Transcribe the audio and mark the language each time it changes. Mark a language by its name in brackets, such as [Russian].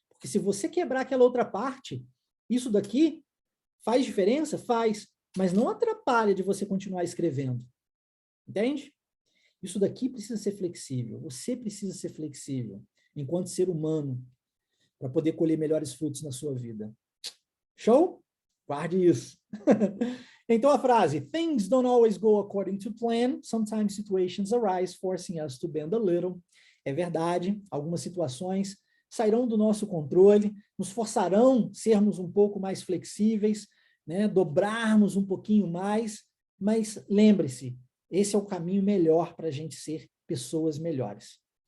[Portuguese] Porque se você quebrar aquela outra parte, isso daqui faz diferença? Faz, mas não atrapalha de você continuar escrevendo. Entende? Isso daqui precisa ser flexível. Você precisa ser flexível, enquanto ser humano, para poder colher melhores frutos na sua vida. Show? Guarde isso. Então a frase, [English] things don't always go according to plan, sometimes situations arise forcing us to bend a little. [Portuguese] É verdade, algumas situações sairão do nosso controle, nos forçarão sermos um pouco mais flexíveis, né, dobrarmos um pouquinho mais, mas lembre-se, esse é o caminho melhor para a gente ser pessoas melhores.